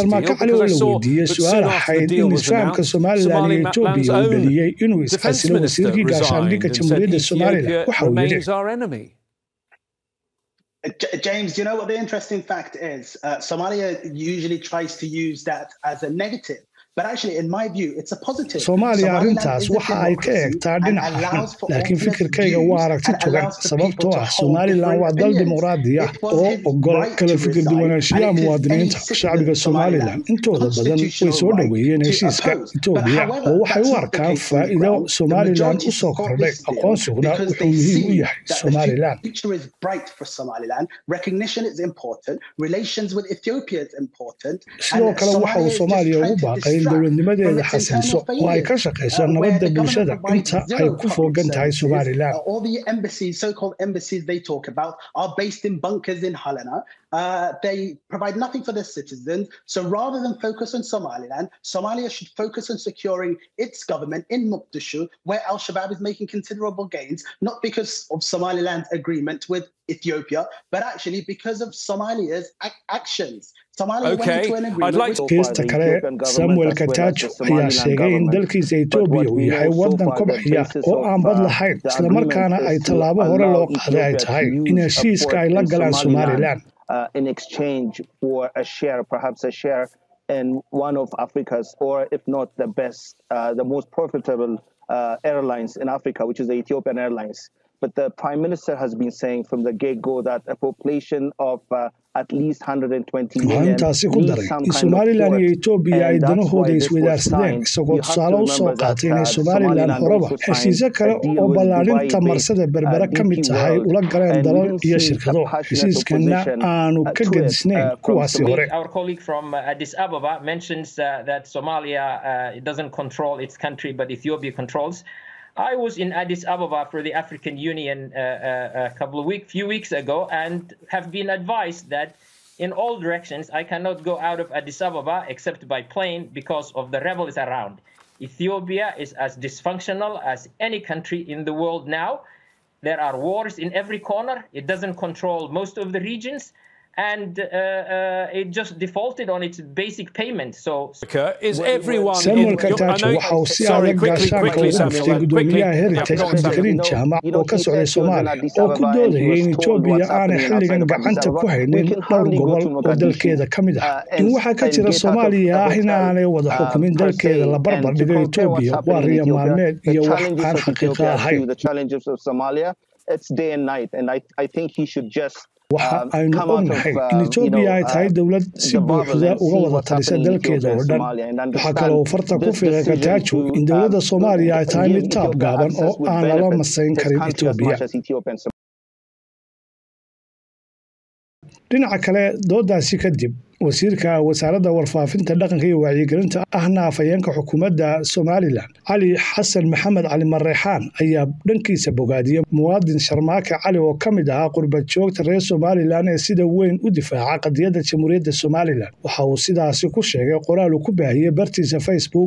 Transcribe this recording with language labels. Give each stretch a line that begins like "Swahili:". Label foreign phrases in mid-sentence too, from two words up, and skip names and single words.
English: Because I saw that soon after the deal was announced, Somaliland's own defence minister resigned and said Ethiopia remains our enemy. James, you know what the interesting fact is? Somalia usually tries to use that as a negative. But actually, in my view, it's a positive.
Somali: Soomaaliya arrintaas waxa ay ka eegtaa dhinaca laakiin fikirkayga waa aragti togan sababtoo ah Somaliland waa dal dimuqraadi ah oo ogol kala fikir duwanaanshiyaha muwaadiniinta shacbiga Somaliland intooda badan way soo dhaweeyeen heshiiska Itoobiya oo waxay u arkaan faa'iido Somaliland u soo kordhay aqoonsiguna wuxuu muhiim u yahay Somaliland.
English: The future is bright for Somaliland. Recognition is important. Relations with Ethiopia is important.
Somali: sidoo kale waxa uu Soomaaliya ugu baaqay dowladnimadeeda xasiliso oo ay ka shaqeyso nabadda bulshada inta ay ku fogan tahay Somaliland.
English: All the embassies, so-called embassies they talk about, are based in bunkers in Helena. They provide nothing for their citizens. So rather than focus on Somaliland, Somalia should focus on securing its government in Mogadishu, where Al-Shabaab is making considerable gains, not because of Somaliland's agreement with Ethiopia, but actually because of Somalia's actions. Okay, I'd like to...
Somali: Geesta kale, Samuel Katacho ayaa sheegay in dalkiisa Itoobiya uu yahay waddan kobciya oo aan bad lahayn isla markaana ay tallaabo hore loo qaaday ay tahay in heshiiska ay la galaan Somaliland.
English: In exchange for a share, perhaps a share in one of Africa's, or if not the best, the most profitable airlines in Africa, which is the Ethiopian Airlines. But the Prime Minister has been saying from the get-go that a population of at least 120 million needs some kind of
Somali: Somaliland iyo Itoobiya ay danahooda iswadaarsadeen isagoo tusaale u soo qaatay inay Somaliland horeba heshiisyo kale oo ballaarinta marsada berbera ka mid tahay ula galeen dalal iyo shirkado heshiiskana aanu ka gadisnayn kuwaasi hore.
English: Our colleague from Addis Ababa mentions that Somalia doesn't control its country but Ethiopia controls. I was in Addis Ababa for the African Union few weeks ago and have been advised that in all directions I cannot go out of Addis Ababa except by plane because of the rebels around. Ethiopia is as dysfunctional as any country in the world now. There are wars in every corner. It doesn't control most of the regions. And it just defaulted on its basic payment. So, is everyone
Somali: Samuel Katacho waxa uu si adag gaashaanka ugu dhuftay gudoomiyaha Heritage Cabdikariin Jaamac oo ka socday Soomaaliya oo ku doodayay in Itoobiya aanay xilligan gacanta ku haynin dhowr gobol oo dalkeeda ka mid ah in waxa ka jira Soomaaliya ah in aanay wada xukumin dalkeeda la barbar dhigay Itoobiya waa riyo maalmeed iyo wax aan xaqiiqo ahayn.
English: The challenges of Somalia, it's day and night, and I think he should just
Somali: waxa aynu ognahay in Itoobiya ay tahay dowlad si buuxda uga wada talisa dalkeeda oo dhan waxa kale oo farta ku fiiqay Katacho in dowladda Soomaaliya ay tahay mid taab gaaban oo aan lala masayn karin Itoobiya. dhinaca kale doodaasi kadib wasiirka wasaaradda warfaafinta dhaqanka iyo wacyigelinta ahna afayeenka xukuumadda Somaliland Cali Xasan Maxamed Cali Mareexaan ayaa dhankiisa bogaadiyay muwaadin Sharmaake Cali oo ka mid ahaa qurbad joogta reer Somaliland ee sida weyn u difaaca qadiyadda jamhuuriyadda Somaliland waxa uu sidaasi ku sheegay qoraal uu ku baahiyay bartiisa Facebook.